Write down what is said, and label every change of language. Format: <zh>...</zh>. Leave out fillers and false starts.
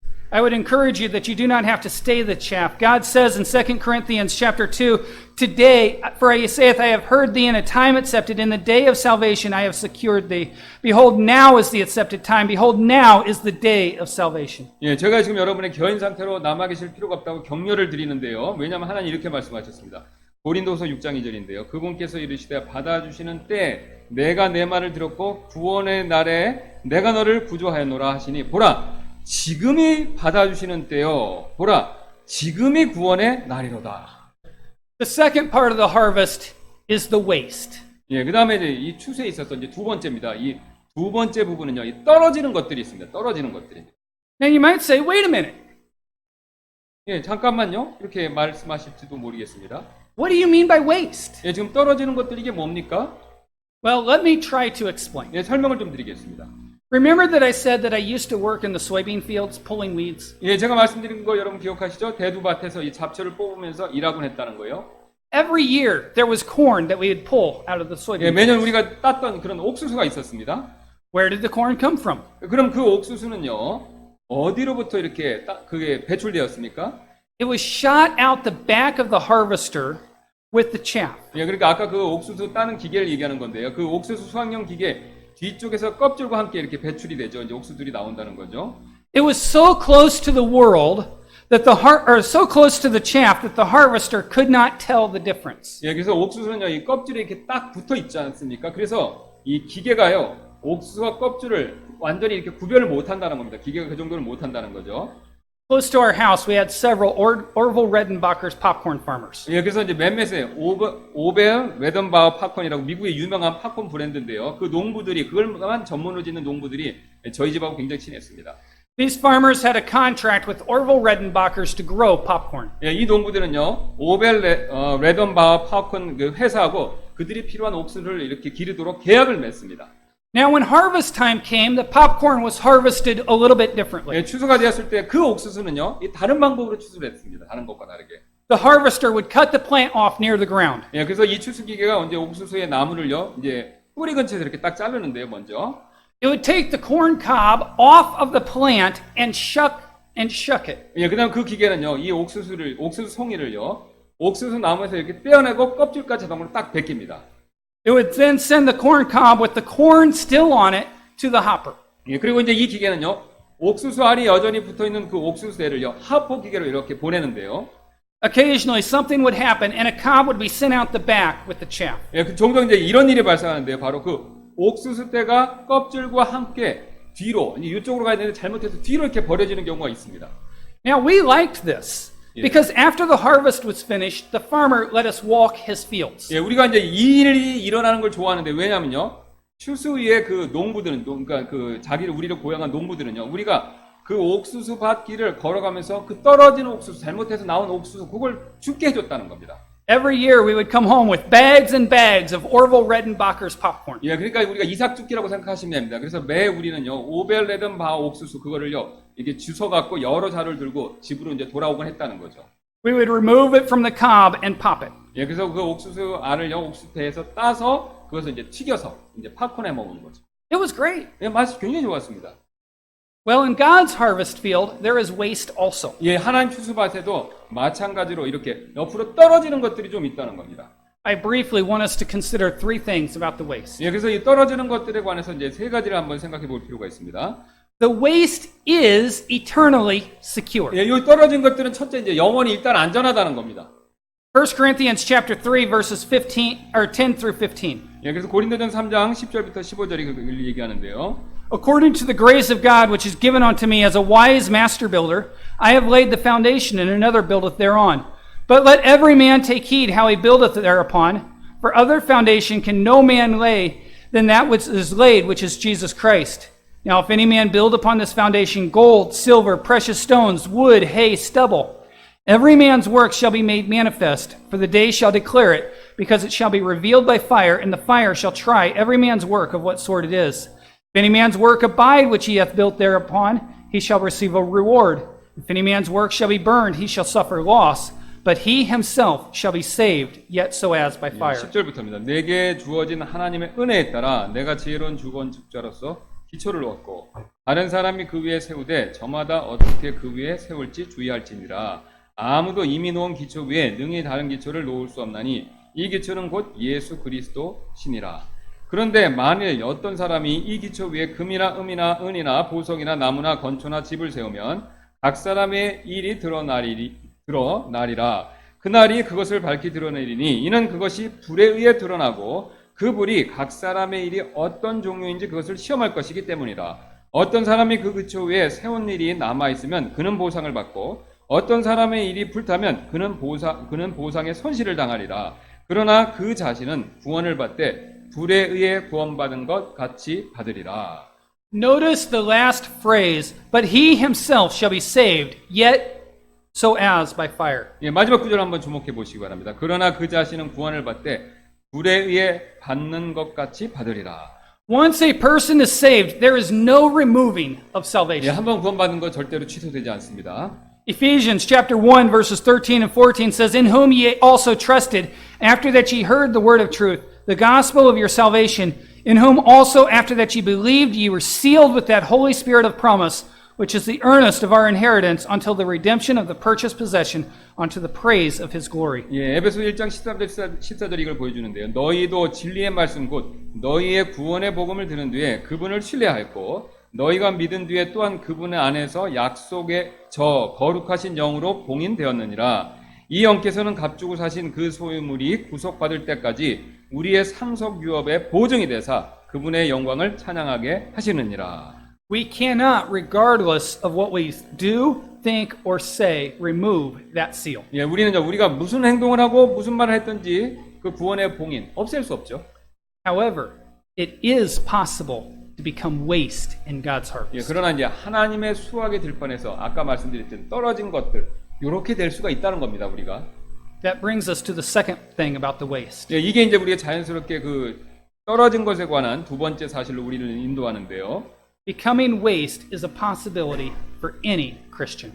<en>I would encourage you that you do not have to stay the chaff. God says in 2 Corinthians chapter 2, today, for he saith, I have heard thee in a time accepted, in the day of salvation I have secured thee. Behold, now is the accepted time. Behold, now is the day of salvation.</en> <ko>예, 제가 지금 여러분의 겨인 상태로 남아 계실 필요가 없다고 격려를 드리는데요. 왜냐하면 하나님 이렇게 말씀하셨습니다. 고린도서 6장 2절인데요. 그분께서 이르시되 받아주시는 때 내가 내 말을 들었고 구원의 날에 내가 너를 구조하였노라 하시니 보라 지금이 받아주시는 때요. 보라 지금이 구원의 날이로다.</ko> <en>The second part of the harvest is the waste.</en> <ko>예, 그 다음에 이제 이 추세에 있어서 이제 두 번째입니다. 이 두 번째 부분은요, 이 떨어지는 것들이 있습니다. 떨어지는 것들입니다.</ko> <en>Now you might say, wait a minute.</en> <ko>예, 잠깐만요. 이렇게 말씀하실지도 모르겠습니다.</ko> <en>What do you mean by waste?</en> <ko>예, 지금 떨어지는 것들이 이게 뭡니까?</ko> <en>Well, let me try to explain.</en> <ko>예, 설명을 좀 드리겠습니다.</ko> <en>Remember that I said that I used to work in the soybean fields pulling weeds?</en> <ko>예, 제가 말씀드린 거 여러분 기억하시죠? 대두밭에서 이 잡초를 뽑으면서 일하곤 했다는 거예요.</ko> <en>Every year there was corn that we would pull out of the</en> <ko>예,</ko> <en>soybean</en> <ko>매년</ko> <en>fields.</en> <ko>우리가 땄던 그런 옥수수가 있었습니다.</ko> <en>Where did the corn come from?</en> <ko>그럼 그 옥수수는요, 어디로부터 이렇게 그게 배출되었습니까?</ko> <en>It was shot out the back of the harvester with the chaff.</en> <ko>예, 그러니까 아까 그 옥수수 따는 기계를 얘기하는 건데요. 그 옥수수 수확용 기계 뒤쪽에서 껍질과 함께 이렇게 배출이 되죠. 이제 옥수수들이 나온다는 거죠.</ko> <en>It was so close to the world that so close to the chaff that the harvester could not tell the difference.</en> <ko>예, 그래서 옥수수는요, 이 껍질에 이렇게 딱 붙어 있지 않습니까? 그래서 이 기계가요, 옥수수와 껍질을 완전히 이렇게 구별을 못 한다는 겁니다. 기계가 그 정도는 못 한다는 거죠.</ko> <en>Close to our house, we had several Orville Redenbacher's popcorn farmers.</en> <ko>예, 그래서 이제 몇몇의 오벨 레던바우 팝콘이라고 미국의 유명한 팝콘 브랜드인데요. 그 농부들이 그걸만 전문으로 짓는 농부들이 저희 집하고 굉장히 친했습니다.</ko> <en>These farmers had a contract with Orville Redenbacher's to grow popcorn.</en> <ko>예, 이 농부들은요, 오벨 레던바우 팝콘 그 회사하고 그들이 필요한 옥수수를 이렇게 기르도록 계약을 맺습니다.</ko> <en>Now, when harvest time came, the popcorn was harvested a little bit differently.</en> <ko>예, 추수가 되었을 때 그 옥수수는요, 이 다른 방법으로 추수를 했습니다. 다른 것과 다르게.</ko> <en>The harvester would cut the plant off near the ground.</en> <ko>예, 그래서 이 추수 기계가 이제 옥수수의 나무를요, 이제 뿌리 근처에서 이렇게 딱 자르는데요, 먼저.</ko> <en>It would take the corn cob off of the plant and shuck it.</en> <ko>예, 그다음 그 기계는요, 이 옥수수 송이를요, 옥수수 나무에서 이렇게 떼어내고 껍질까지 자동으로 딱 벗깁니다.</ko> <en>It would then send the corn cob with the corn still on it to the hopper.</en> <ko>예, 그리고 이제 이 기계는요, 옥수수 알이 여전히 붙어 있는 그 옥수수대를요, 하포 기계로 이렇게 보내는데요.</ko> <en>Occasionally, something would happen, and a cob would be sent out the back with the chaff.</en> <ko>예, 종종 이제 이런 일이 발생하는데요. 바로 그 옥수수대가 껍질과 함께 뒤로, 이쪽으로 가야 되는데 잘못해서 뒤로 이렇게 버려지는 경우가 있습니다.</ko> <en>Now, we liked this because after the harvest was finished, the farmer let us walk his fields.</en> <ko>예, 우리가 이제 이 일이 일어나는 걸 좋아하는데 왜냐면요, 추수의 그 농부들은, 그러니까 그 우리를 고용한 농부들은요, 우리가 그 옥수수 밭 길을 걸어가면서 그 떨어진 옥수수, 잘못해서 나온 옥수수, 그걸 죽게 해줬다는 겁니다.</ko> <en>Every year, we would come home with bags and bags of Orville Redenbacher's popcorn.</en> <ko>예, 그러니까 우리가 이삭죽기라고 생각하시면 됩니다. 그래서 매 우리는요, 오벨레든 바 옥수수 그거를요, 이게 주워 갖고 여러 자루를 들고 집으로 이제 돌아오곤 했다는 거죠.</ko> <en>We would remove it from the cob and pop it.</en> <ko>예, 그래서 그 옥수수 알을요, 옥수수대에서 따서 그것을 이제 튀겨서 이제 팝콘에 먹는 거죠.</ko> <en>It was great.</en> <ko>예, 맛이 굉장히 좋았습니다.</ko> <en>Well, in God's harvest field, there is waste also.</en> <ko>예, 하나님 추수밭에도 마찬가지로 이렇게 옆으로 떨어지는 것들이 좀 있다는 겁니다.</ko> <en>I briefly want us to consider three things about the waste.</en> <ko>예, 그래서 이 떨어지는 것들에 관해서 이제 세 가지를 한번 생각해 볼 필요가 있습니다.</ko> <en>The waste is eternally secure.</en> <ko>예, 이 떨어진 것들은 첫째 이제 영원히 일단 안전하다는 겁니다.</ko> <en>1 Corinthians chapter 3 verses 10 through 15.</en> <ko>예, 그래서 고린도전 3장 10절부터 15절이 그 얘기하는데요.</ko> <en>According to the grace of God which is given unto me as a wise master builder, I have laid the foundation, and another buildeth thereon. But let every man take heed how he buildeth thereupon, for other foundation can no man lay than that which is laid, which is Jesus Christ. Now if any man build upon this foundation gold, silver, precious stones, wood, hay, stubble, every man's work shall be made manifest, for the day shall declare it, because it shall be revealed by fire, and the fire shall try every man's work of what sort it is. If any man's work abide which he hath built thereupon, he shall receive a reward. If any man's work shall be burned, he shall suffer loss, but he himself shall be saved, yet so as by fire.</en> <ko>10절부터입니다. 내게 주어진 하나님의 은혜에 따라 내가 지혜로운 주건축자로서 기초를 얻고 다른 사람이 그 위에 세우되 저마다 어떻게 그 위에 세울지 주의할지니라. 아무도 이미 놓은 기초 위에 능히 다른 기초를 놓을 수 없나니 이 기초는 곧 예수 그리스도시니라. 그런데 만일 어떤 사람이 이 기초 위에 금이나 음이나 은이나 보석이나 나무나 건초나 집을 세우면 각 사람의 일이 드러나리라. 그날이 그것을 밝히 드러내리니 이는 그것이 불에 의해 드러나고 그 불이 각 사람의 일이 어떤 종류인지 그것을 시험할 것이기 때문이라. 어떤 사람이 그 기초 위에 세운 일이 남아있으면 그는 보상을 받고 어떤 사람의 일이 불타면 그는 보상의 손실을 당하리라. 그러나 그 자신은 구원을 받되 불에 의해 구원받은 것 같이 받으리라.</ko> <en>Notice the last phrase, but he himself shall be saved, yet so as by fire.</en> <ko>예, 마지막 구절 한번 주목해 보시기 바랍니다. 그러나 그 자신은 구원을 받되 불에 의해 받는 것 같이 받으리라.</ko> <en>Once a person is saved, there is no removing of</en> <ko>예,</ko> <en>salvation.</en> <ko>한번 구원받은 것 절대로 취소되지 않습니다.</ko> <en>Ephesians chapter 1 verses 13 and 14 says, In whom ye also trusted, after that ye heard the word of truth, the gospel of your salvation, in whom also after that ye believed ye were sealed with that Holy Spirit of promise, which is the earnest of our inheritance until the redemption of the purchased possession unto the praise of his glory.</en> <ko>예, 에베소 1장 13절 14절 이걸 보여주는데요. 너희도 진리의 말씀 곧 너희의 구원의 복음을 들은 뒤에 그분을 신뢰하였고 너희가 믿은 뒤에 또한 그분 안에서 약속의 저 거룩하신 영으로 봉인되었느니라. 이 영께서는 값주고 사신 그 소유물이 구속받을 때까지 우리의 상속 유업의 보증이 되사 그분의 영광을 찬양하게 하시느니라.</ko> <en>We cannot, regardless of what we do, think, or say, remove that seal.</en> <ko>예, 우리가 무슨 행동을 하고 무슨 말을 했든지 그 구원의 봉인 없앨 수 없죠.</ko> <en>However, it is possible to become waste in God's</en> <ko>예,</ko> <en>harvest.</en> <ko>그러나 이제 하나님의 수확에 들 뻔해서 아까 말씀드렸던 떨어진 것들 이렇게 될 수가 있다는 겁니다. 우리가.</ko> <en>That brings us to the second thing about the waste.</en> <ko>예, 이게 이제 우리가 자연스럽게 그 떨어진 것에 관한 두 번째 사실로 우리를 인도하는데요.</ko> <en>Becoming waste is a possibility for any Christian.</en>